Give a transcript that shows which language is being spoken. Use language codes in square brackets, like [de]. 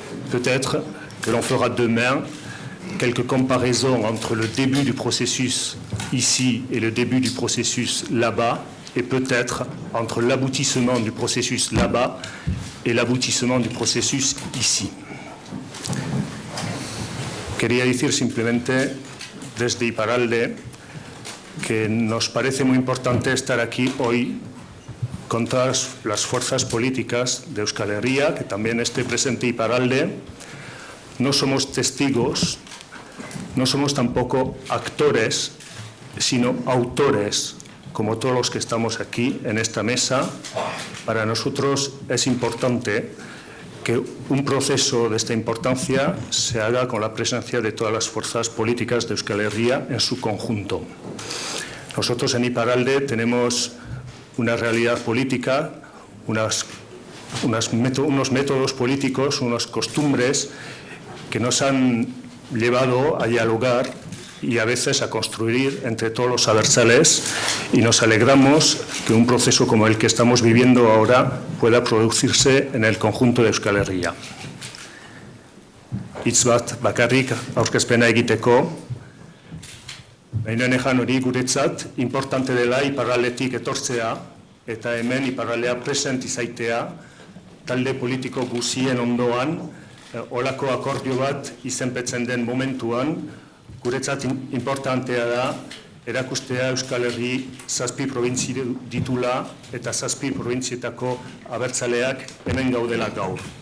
[fr] Peut-être que l'on fera demain quelques comparaisons entre le début du processus ici et le début du processus là-bas, et peut-être entre l'aboutissement du processus là-bas et l'aboutissement du processus ici. [es] Quería decir simplemente desde Iparralde que nos parece muy importante estar aquí hoy con todas las fuerzas políticas de Euskal Herria, que también esté presente Iparralde. No somos testigos, no somos tampoco actores, sino autores, como todos los que estamos aquí en esta mesa. Para nosotros es importante que un proceso de esta importancia se haga con la presencia de todas las fuerzas políticas de Euskal Herria en su conjunto. Nosotros en Iparralde tenemos una realidad política, unos métodos políticos, unas costumbres que nos han llevado a dialogar y a veces a construir entre todos los abertzales, y nos alegramos que un proceso como el que estamos viviendo ahora pueda producirse en el conjunto de Euskal Herria. [eu] Hitz bat bakarrik aurkezpena egiteko, Baina ejan hori guretzat, importante dela Iparraldetik etortzea eta hemen Iparraldea present izaitea, talde politiko guzien ondoan, olako akordio bat izenpetzen den momentuan, guretzat importantea da, erakustea Euskal Herri 7 probintzi ditula eta 7 probintzietako abertzaleak hemen gaudela gaur.